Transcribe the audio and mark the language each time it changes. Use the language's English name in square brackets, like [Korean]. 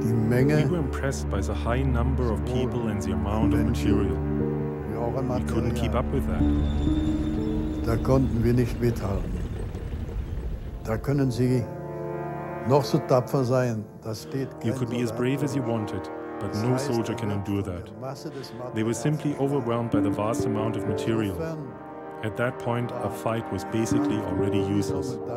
[English] We were impressed by the high number of people and the amount of material. We couldn't keep up with that. [German] Da konnten wir nicht mithalten. Da können Sie noch so tapfer sein. Das steht. [English] You could be as brave as you wanted, but no soldier can endure that. They were simply overwhelmed by the vast amount of material. At that point, a fight was basically already useless.